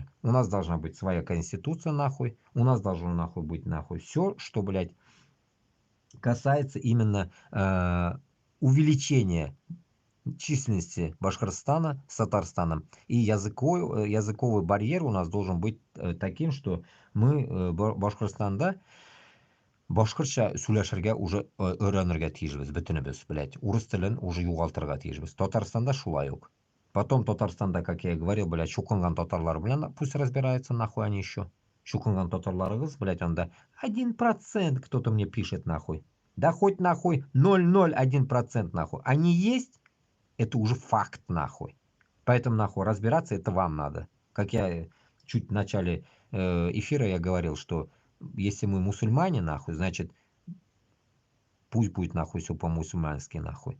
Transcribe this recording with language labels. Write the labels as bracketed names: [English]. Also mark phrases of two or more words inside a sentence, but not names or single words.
[Russian] У нас должна быть своя конституция, нахуй. У нас должно, нахуй, быть, нахуй, все, что, блядь, касается именно увеличения численности Башкортостана с Татарстаном. И языковой барьер у нас должен быть таким, что мы [Tatar] Башкортостанда башкортча сөйләшергә [Russian] уже [Tatar] өйрәнергә тиешбез бөтенебез, [Russian] блядь. [Tatar] Урыс телен уже югалтырга тиешбез. Татарстанда шулай ук. Потом Татарстанда, [Russian] как я и говорил, блядь, [Tatar] чукынган татарлар белән [Russian] пусть разбираются, нахуй они еще. [Tatar] Чукынган татарларыгыз, [Russian] блядь, анда 1% кто-то мне пишет, нахуй. Да хоть нахуй 0,01%, нахуй. Они есть, это уже факт, нахуй. Поэтому, нахуй, разбираться это вам надо. Как я чуть в начале эфира я говорил, что если мы мусульмане, нахуй, значит, пусть будет, нахуй, все по-мусульмански, нахуй.